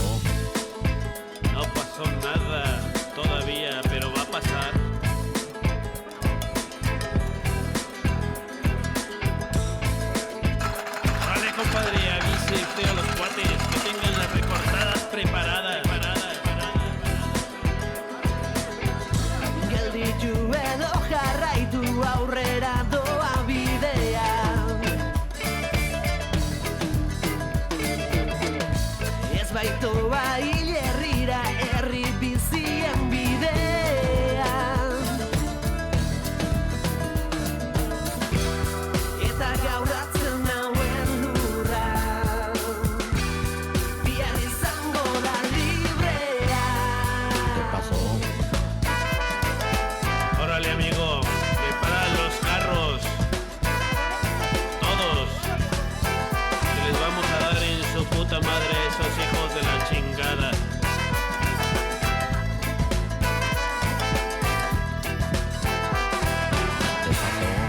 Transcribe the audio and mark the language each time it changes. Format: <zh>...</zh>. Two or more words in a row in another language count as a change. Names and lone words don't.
<es>No pasó nada todavía, pero va a pasar. Vale, compadre, avise usted a los cuates que tengan las recortadas preparadas.</es> <eu>Gelditu edo jarraitu aurrera doa bidea. Ez baitoa hil herrira herri bizien bidean. Eta gauratzen nauen lurra bihar izango da librea.</eu> <es>¿Qué pasó? Órale, amigo, prepara los carros. Todos. Que les vamos a dar en su puta madre a esos hijos de la chingada. ¿Qué pasó?</es>